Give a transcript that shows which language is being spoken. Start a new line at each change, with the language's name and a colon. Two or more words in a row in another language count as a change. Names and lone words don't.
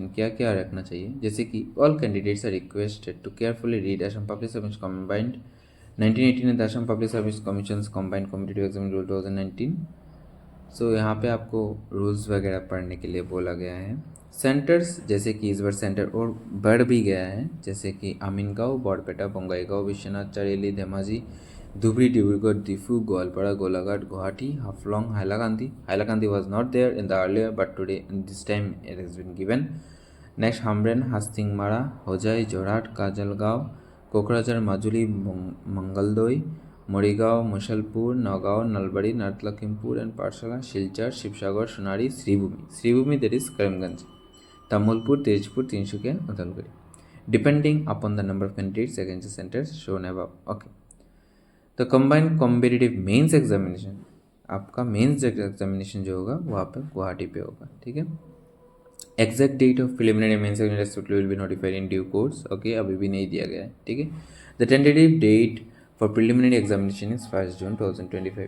Hindi: क्या क्या रखना चाहिए, जैसे कि
English: all candidates are requested to carefully read Assam Public Service Combined 1918 and Assam Public Service Commission Combined Competitive Exam Rule 2019.
Hindi: सो यहाँ पे आपको रूल्स वगैरह पढ़ने के लिए बोला गया है। सेंटर्स, जैसे कि इस बार सेंटर और बढ़ भी गया है, जैसे कि आमीनगांव, बरपेटा, बंगाईगांव, विश्वनाथ चारियाली, धेमाजी, धुबरी, डिब्रूगढ़, डिफू, गोवालपाड़ा, गोलाघाट, गुवाहाटी, हाफलंग, हाइलाकांदी। हाइलाकांदी
English: was not there in the earlier, but today in this time it has been given. Next, हामरेन, हास्तिंगमारा, होजाई, जोरहाट, काजलगांव, कोकराझार, माजुली, मंगलदोई, मरीगांव, मुसलपुर, नौगांव, नलबाड़ी, नॉर्थ लखीमपुर एंड पाठशाला, शिलचर, शिवसागर, सोनारी, श्रीभूमि that is करीमगंज, तामुलपुर, तेजपुर, तिनसुकिया, उदलगुरी, depending upon the number of candidates against the centers shown above. Okay.
Hindi: तो
English: combined competitive mains examination,
Hindi: आपका
English: mains examination
Hindi: जो होगा वो आप गुवाहाटी पे होगा। ठीक है।
English: exact date of preliminary mains examination will be notified in due course.
Hindi: ओके, अभी भी नहीं दिया गया है। ठीक है।
English: the tentative date for preliminary examination is 1 June 2025.